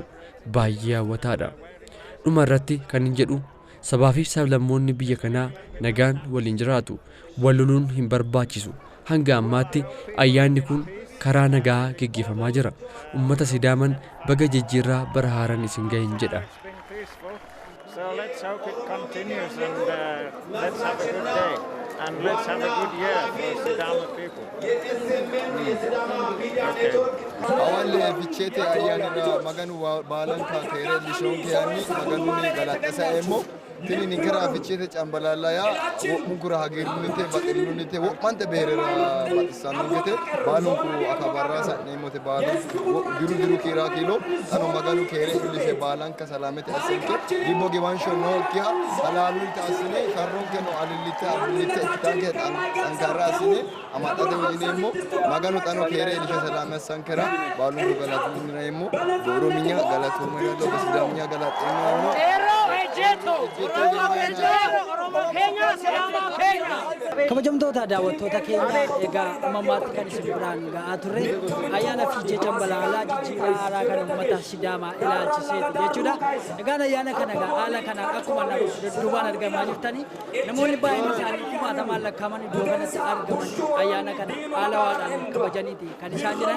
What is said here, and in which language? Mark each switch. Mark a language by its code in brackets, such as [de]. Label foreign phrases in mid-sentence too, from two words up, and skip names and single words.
[om] Baay'ee hawwataadha. Dhuma irratti kan hin jedhu sabaa fi sablammoonni biyya kanaa nagaan waliin jiraatu. Wal loluun hin barbaachisu. Hanga ammaatti ayyaanni kun karaa nagaa geggeeffamaa jira. Uummata Sidaaman baga jijjiirraa bara haaraan isin gahin jedha. [en] So let's hope it continues and let's have a good day and let's have a good year for Sidama people. [sid] Awwalle ficheete ayyaanirra maganu baalan kaateere lishoon keeyani maganuuni galaxasa emmo tini nikara ficheete cambalaalaya mugura hagiirunite baxilunite wo'mante beerera baxisannungete baalunku akabarraa sa'neemote baalun diru kiiraa kiiloo ano maganu keere illise baalan ka salaamete asinke dibbo gibansho nookiya halaalunte asine karronke no alillite ikkitanke xankarra asine amaxate wijineemmo maganu xano keere ilise salaame asankera baalunku galatuumineemmo orominya galatuumiralo basidaaminya galaxeemmo [om] kabajamtoota daawwattoota keenya egaa ammammaatti kan isin biraan ga'aa turre ayyaana fiichee cambalaalaa jijjiirraa haaraa kan uummata Sidaamaa ilaalchiseetu jechuudha. Egaan ayyaana kana haala kanaan akkuma duubaan argamaa jirtanii namoonni baay'een isaanii kumaatamaan lakkaa'aman iddoo kanatti argamanii ayyaana kana haala waadhaan kabajaniiti kan isaan jirani.